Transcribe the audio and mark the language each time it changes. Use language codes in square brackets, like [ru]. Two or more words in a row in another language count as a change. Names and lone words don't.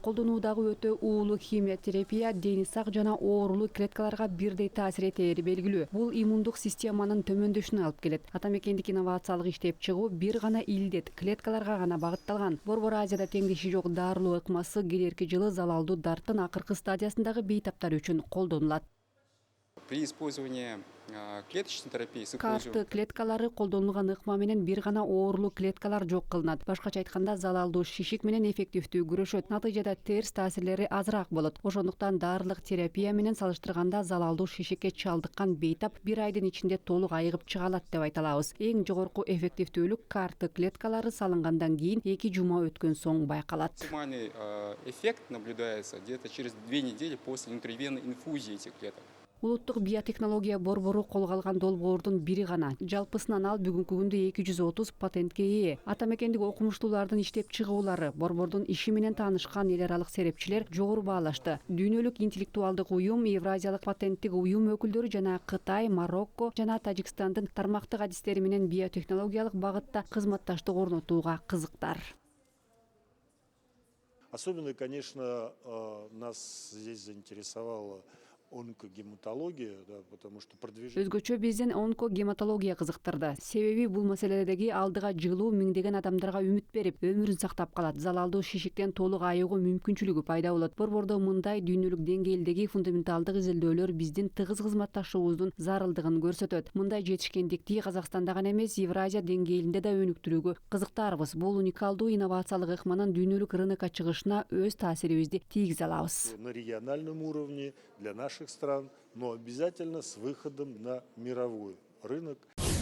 [ky] Колдонуудагы өтө уулуу химиотерапия дени сак жана оорулуу клеткаларга бирдей таасир этери белгилүү. Бул иммундук системанын төмөндөшүнө алып келет. Атамекендик инновациялык иштеп чыгуу бир гана илдет клеткаларга гана багытталган. Борбор Азияда теңдеши жок дарылоо ыкмасы келерки жылы залалдуу дарттын акыркы стадиясындагы бейтаптар үчүн колдонулат. [ru] При использовании клеточной терапии с [ky] КАРТ клеткалары колдонулган ыкма менен бир гана оорулуу клеткалар жок кылынат. Башкача айтканда, залалдуу шишик менен эффективдүү күрөшөт. Натыйжада терс таасирлери азыраак болот. Ошондуктан дарылык терапия менен салыштырганда залалдуу шишикке чалдыккан бейтап бир айдын ичинде толук айыгып чыга алат деп айта алабыз. Эң жогорку эффективдүүлүк КАРТ клеткалары салынгандан кийин 2 жума өткөн соң байкалат. [ru] Максимальный эффект наблюдается где-то через 2 недели после интервенной инфузии этих клеток. [ky] Улуттук биотехнология борбору колго алган долбоордун бири гана. Жалпысынан ал бүгүнкү күндө 230 патентке ээ. Атамекендик окумуштуулардын иштеп чыгуулары, борбордун иши менен таанышкан эл аралык серепчилер жогору баалашты. Дүйнөлүк интеллектуалдык уюм, Евразиялык патенттик уюм өкүлдөрү жана Кытай, Марокко жана Тажикстандын тармактык адистери менен биотехнологиялык багытта кызматташтык орнотууга кызыктар. [ru] Особенно, конечно, нас здесь заинтересовала онкогематология, да, потому что продвижение... [ky] Өзгөчө биздин онкогематология кызыктырды. Себеби бул маселедеги алдыга жылуу миңдеген адамдарга үмүт берип, өмүрүн сактап калат. Залалдуу шишиктен толук айыгуу мүмкүнчүлүгү пайда болот. Борбордо мындай дүйнөлүк деңгээлдеги фундаменталдык изилдөөлөр биздин тыгыз кызматташуубуздун зарылдыгын көрсөтөт. Мындай жетишкендикти Казакстанда гана эмес, Евразия деңгээлинде да өнүктүрүүгө кызыктарбыз. Бул уникалдуу инновациялык ыкманын дүйнөлүк рынокко чыгышына өз таасирибизди тийгизе алабыз. [ru] На региональном уровне для наших стран, но обязательно с выходом на мировой рынок.